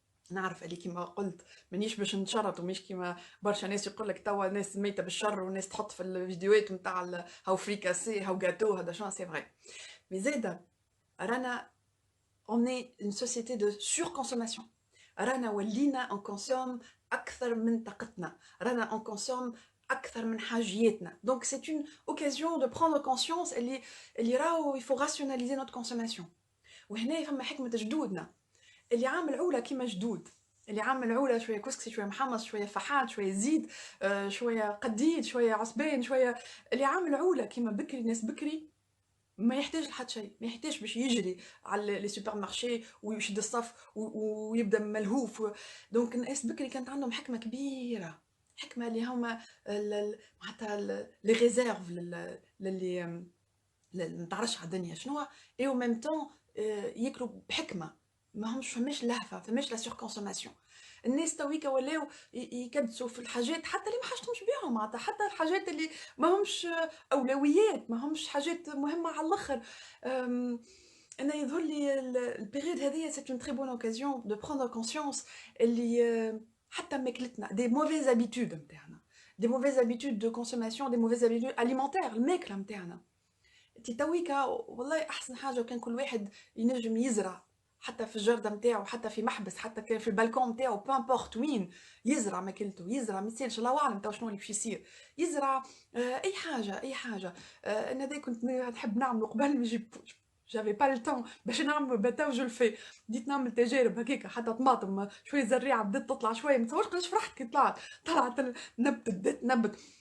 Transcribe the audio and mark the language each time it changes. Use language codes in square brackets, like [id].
[ar] نعرف اللي كيما قلت مانيش باش نشرط، ومش كيما برشا ناس يقول لك توا ناس ميته بالشر وناس تحط في الفيديوهات نتاع هاو فريكاسي هاو جاتو هذا شنو، سي فري. [fr] مي زاده رانا on est une société de surconsommation. [ar] رانا ولينا on consomme اكثر من طاقتنا، رانا on consomme اكثر من حاجياتنا. [fr] دونك c'est une occasion de prendre conscience اللي راهو il faut rationaliser notre consommation. [ar] وهنا فما حكمه جدودنا اللي عامل عوله كيما جدود، اللي عامل عوله شويه كسكسي شويه محمص شويه فحات شويه زيد شويه قديد شويه عصبان شويه. اللي عامل عوله كيما بكري، ناس بكري ما يحتاج لحد شيء، ما يحتاج باش يجري على لي سوبر مارشي ويشد الصف ويبدا ملهوف. دونك الناس بكري كانت عندهم حكمه كبيره، حكمه اللي هما معناتها لي ريزيرف للي ما تعرفش على الدنيا شنو، اي او ميم طون ياكلوا بحكمه. ماهمش فماش لهفة، فماش لا سوركونسوماسيون. الناس تويكا ولاو يكدسوا في الحاجات حتى اللي ما حاجتهمش بيهم، معناتها حتى الحاجات اللي ماهمش أولويات، ماهمش حاجات مهمة على الآخر. [fr] آمم، أنا يظهر لي الpériode هذيا c'est une très bonne occasion de prendre conscience اللي حتى ماكلتنا des mauvaises habitudes نتاعنا، des mauvaises habitudes de consommation، des mauvaises habitudes alimentaires، الماكلة نتاعنا. [ar] أنتِ تويكا والله أحسن حاجة وكان كل واحد ينجم يزرع، حتى في الجردة نتاعو، حتى في محبس، حتى كان في البالكون نتاعو peu importe وين، يزرع ماكلته، يزرع ما يسالش الله أعلم توا شنو اللي باش يصير، يزرع أي حاجة، أي حاجة. أنا هذا كنت نحب نعملو قبل ما نجيب j'avais pas le temps باش نعملو با تو جو الفي، بديت نعمل تجارب هكاكا حتى طماطم شوية زريعة بدات تطلع شوية، ما تصورش قداش فرحت كي طلعت نبتت بدات تنبت.